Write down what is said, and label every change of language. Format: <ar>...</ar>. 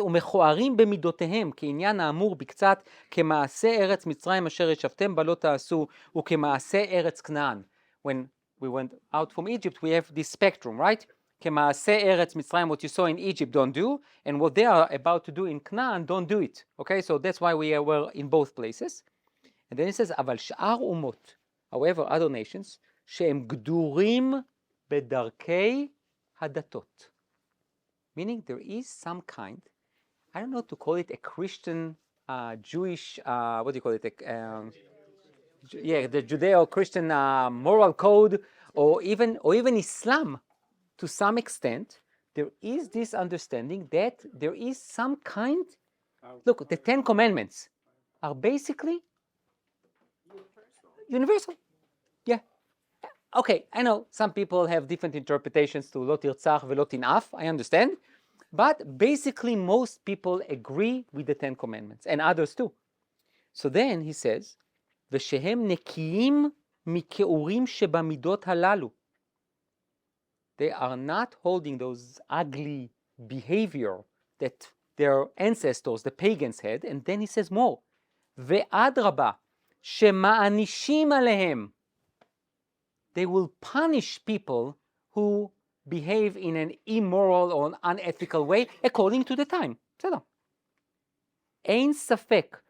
<he>ומכוערים במידותיהם, כעניין האמור בקצת, כמעשה ארץ מצרים אשר ישבתם בה לא תעשו, וכמעשה ארץ כנען.</he> <en>When we went out from Egypt, we have this spectrum, right?</en> <he>כמעשה ארץ מצרים,</he> <en>what you saw in Egypt, don't do, and what they are about to do in Canaan, don't do it. Okay, so that's why we were in both places. And then it says,</en> <he>אבל שאר אומות,</he> <en>however, other nations,</en> <he>שהם גדורים בדרכי הדתות.</he> <en>Meaning there is some kind, I don't know to call it a Christian, Jewish, what do you call it? The Judeo-Christian moral code, or even Islam, to some extent. There is this understanding that there is some kind. Look, the 10 Commandments are basically universal. Yeah. Okay, I know some people have different interpretations to</en> <he>לא תרצח ולא תנאף,</he> <en>I understand, but basically most people agree with the 10 Commandments, and others too. So then he says,</en> <he>ושהם נקיים מכעורים שבמידות הללו.</he> <en>They are not holding those ugly behavior that their ancestors, the pagans, had, and then he says more,</en> <he>ואדרבה, שמענישים עליהם.</he> <en>They will punish people who behave in an immoral or unethical way according to the time.</en> <he>בסדר. אין ספק.</he>